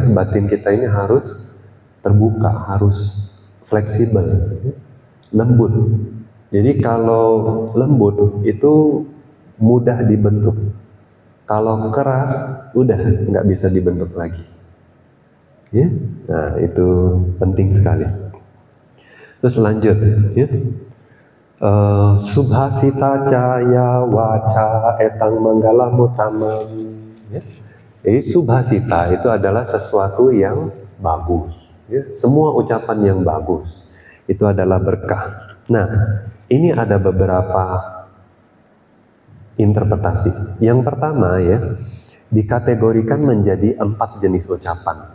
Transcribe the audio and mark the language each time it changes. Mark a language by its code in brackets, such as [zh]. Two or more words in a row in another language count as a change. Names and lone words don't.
[id] Batin kita ini harus terbuka, harus fleksibel, lembut. Jadi kalau lembut itu mudah dibentuk. Kalau keras, udah nggak bisa dibentuk lagi. Ya, nah itu penting sekali. Terus lanjut, ya. [pi] Subhasita caya waca etang manggala mutamam. [id] Ya. Jadi subhasita itu adalah sesuatu yang bagus. Ya. Semua ucapan yang bagus itu adalah berkah. Nah, ini ada beberapa interpretasi. Yang pertama ya, dikategorikan menjadi 4 jenis ucapan.